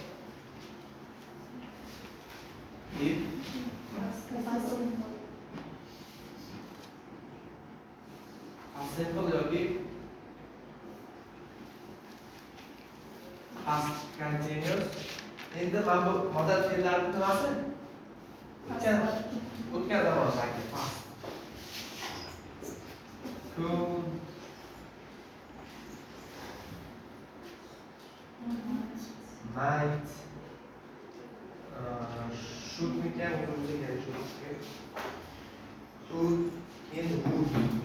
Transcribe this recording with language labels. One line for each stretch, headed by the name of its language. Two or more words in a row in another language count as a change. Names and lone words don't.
English: if simple yoki past continuous.
Uzbek: Endi mana bu modal fe'llarning nimasi? O'tgan zamon shakli past.
English: Could, might, should
Uzbek: mikan, o'zimizga kerak should.
English: Could, endi would.